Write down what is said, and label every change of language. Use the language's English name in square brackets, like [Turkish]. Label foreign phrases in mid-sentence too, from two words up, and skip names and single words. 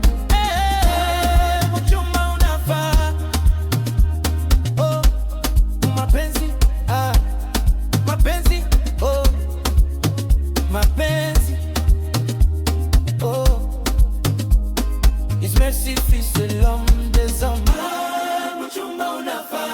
[Swahili] Eh, mchumba unafaa. Oh, mapenzi, ah, mapenzi, oh, mapenzi, oh. [French] It's merci, fils de l'homme des hommes. [Swahili] Ah, mchumba unafaa.